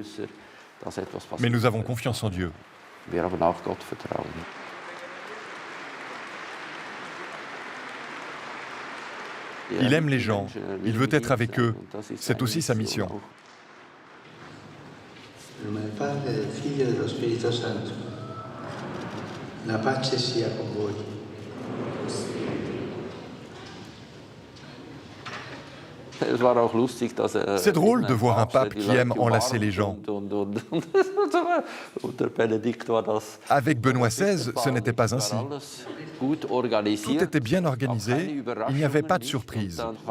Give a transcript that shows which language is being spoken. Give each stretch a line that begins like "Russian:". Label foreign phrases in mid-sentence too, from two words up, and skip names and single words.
French: Mais nous avons confiance en Dieu. Il aime les gens, il veut être avec eux. C'est aussi sa mission.
Italian: La pace sia con voi.
French: C'est drôle de voir un pape qui aime enlacer les gens. Avec Benoît XVI, ce n'était pas ainsi. Tout était bien organisé, il n'y avait pas de surprise.